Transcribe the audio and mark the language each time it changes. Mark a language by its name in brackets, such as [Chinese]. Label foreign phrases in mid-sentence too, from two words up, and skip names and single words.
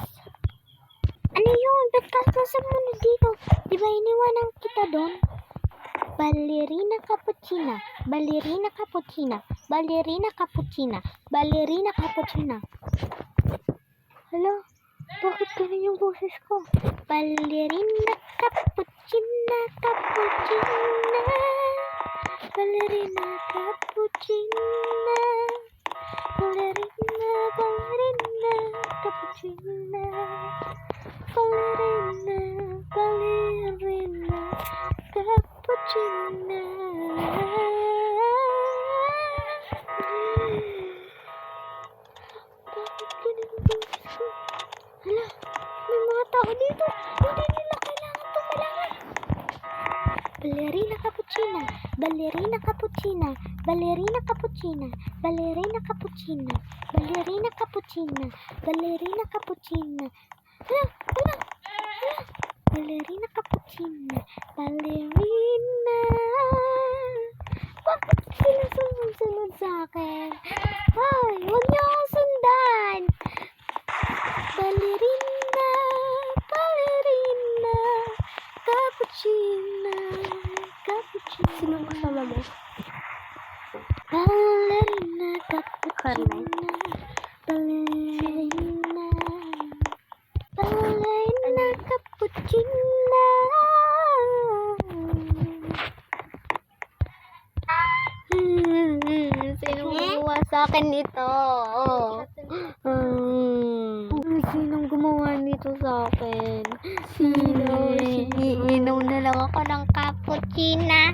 [Filipino] Ano yun? Ba't ka nasa muna dito? Di ba iniwanan kita doon? [Italian] Ballerina cappuccina. Ballerina cappuccina. Ballerina cappuccina. Ballerina cappuccina. [Filipino] Hala? Bakit ganun yung boses ko? [Italian] Ballerina cappuccina. Cappuccina. Ballerina cappuccina. Ballerina, ballerina, cappuccina. Ballerina, ballerina, cappuccina. [Filipino] Bakit ganun ang boses ko? Hala, may mga tao dito. Hindi nila kailangan tumalangan. [Italian] Ballerina cappuccina. ballerina cappuccina, ballerina cappuccina, ballerina cappuccina, ballerina cappuccina, ballerina cappuccina. Ballerina cappuccina, ballerina. [Filipino] Bakit sila sumunod sa akin? Hoy, huwag niyo akong sundan. [Italian] Ballerina, ballerina, cappuccina, cappuccina. [Filipino] Sino kasama mo? [Italian] Ballerina, cappuccina, Carmen. ballerina, ballerina, cappuccina. [Filipino] Sino gumawa sa akin nito? Sinong gumawa nito sa akin? Iinom na lang ako ng cappuccina.